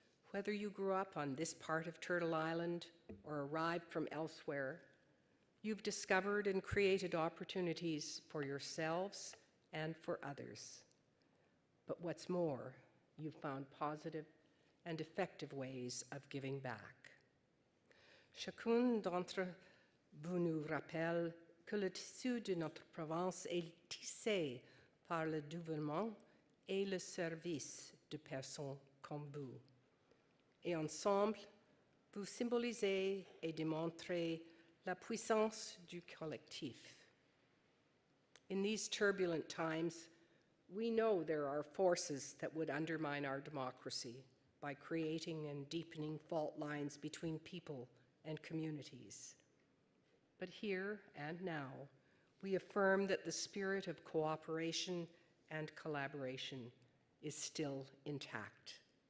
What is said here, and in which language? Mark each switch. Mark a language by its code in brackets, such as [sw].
[en] Whether you grew up on this part of Turtle Island or arrived from elsewhere, you've discovered and created opportunities for yourselves and for others. But what's more, you've found positive and effective ways of giving back. [fr] Chacun d'entre vous nous rappelle que le tissu de notre province est tissé par le dévouement et le service de personnes comme vous. Et ensemble, vous symbolisez et démontrez la puissance du collectif. [en] In these turbulent times, we know there are forces that would undermine our democracy by creating and deepening fault lines between people and communities. But here and now, we affirm that the spirit of cooperation and collaboration is still intact.